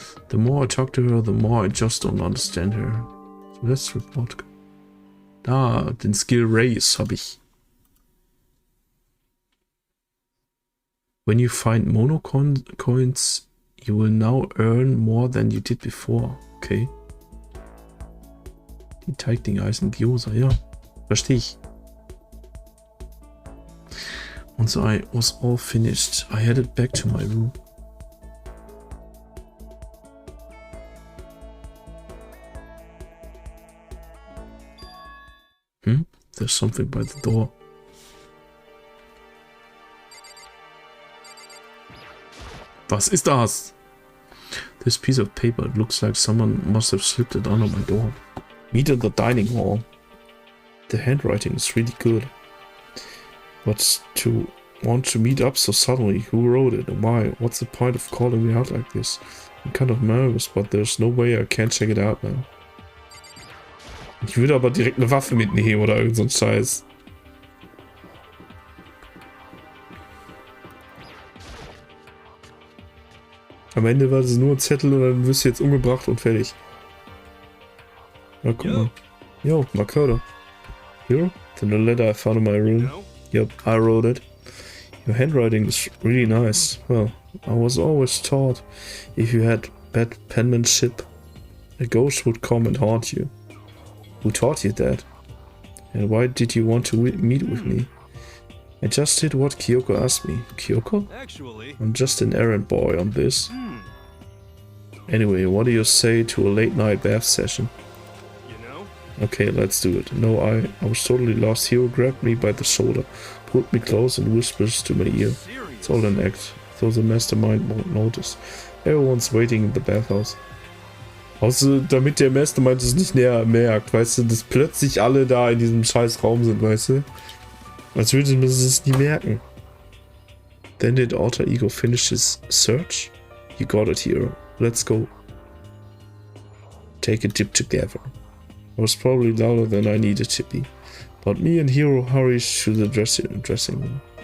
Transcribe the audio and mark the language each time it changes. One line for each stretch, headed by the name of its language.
English: The more I talk to her, the more I just don't understand her. Celeste's report.
German: Da, den Skill Raise habe ich.
English: When you find mono coins, you will now earn more than you did before. Okay.
German: Die Teigdinger heißen Gyoza, ja. Verstehe ich.
English: Once I was all finished, I headed back to my room. There's something by the door.
German: Was ist das?
English: This piece of paper, it looks like someone must have slipped it under my door. Meet in the dining hall. The handwriting is really good. But to want to meet up so suddenly, who wrote it and why? What's the point of calling me out like this? I'm kind of nervous, but there's no way I can't check it out now.
German: Ich würde aber direkt eine Waffe mitnehmen oder irgend so ein Scheiß. Am Ende war das nur ein Zettel und dann wirst du jetzt umgebracht und fertig. Na, guck mal. Yo, Marköder. Here?
English: The letter I found in my room. Yep, I wrote it. Your handwriting is really nice. Well, I was always taught if you had bad penmanship, a ghost would come and haunt you. Who taught you that? And why did you want to meet with me? I just did what Kyoko asked me. Kyoko? Actually, I'm just an errand boy on this. Anyway, what do you say to a late night bath session? you know, Okay, let's do it. No, I was totally lost. Hero grabbed me by the shoulder, pulled me close and whispers to my ear. serious. It's all an act, though the mastermind won't notice. Everyone's waiting in the bathhouse.
German: Außer damit der Mastermind es nicht näher merkt, weißt du, dass plötzlich alle da in diesem scheiß Raum sind, weißt du? Als würde man es nie merken.
English: Then did Alter Ego finish his search? You got it, hero. Let's go. Take a dip together. I was probably louder than I needed to be, but me and Hero hurried to the dressing room.